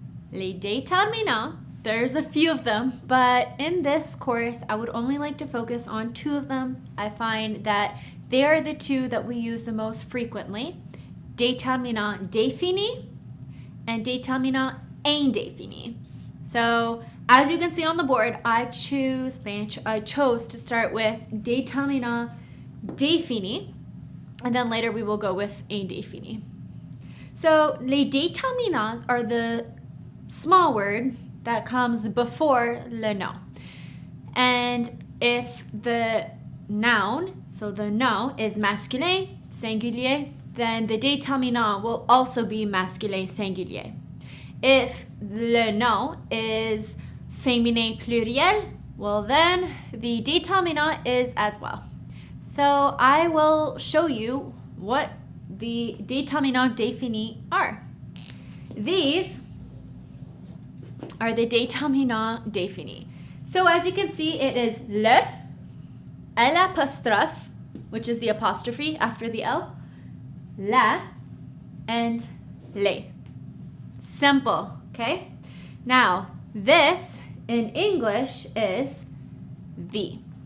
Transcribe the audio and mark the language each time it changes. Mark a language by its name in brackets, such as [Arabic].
[French] Les déterminants, [English] there's a few of them, but in this course, I would only like to focus on two of them. I find that they are the two that we use the most frequently. [French] Déterminants définis and déterminants indéfinis. [English] So, as you can see on the board, I chose to start with déterminants définis, and then later we will go with indéfinis. So, [French] les déterminants [English] are the small word that comes before [French] le nom. [English] And if the noun, so the nom is masculin, singulier, then the déterminant will also be masculin, singulier. If [French] le nom [English] is féminin, pluriel, well then the déterminant is as well. So I will show you what the déterminants définis are. These are the déterminants définis. So as you can see, it is [French] le, l'apostrophe, [English] which is the apostrophe after the L, la, and les. Simple, okay? Now, this in English is the.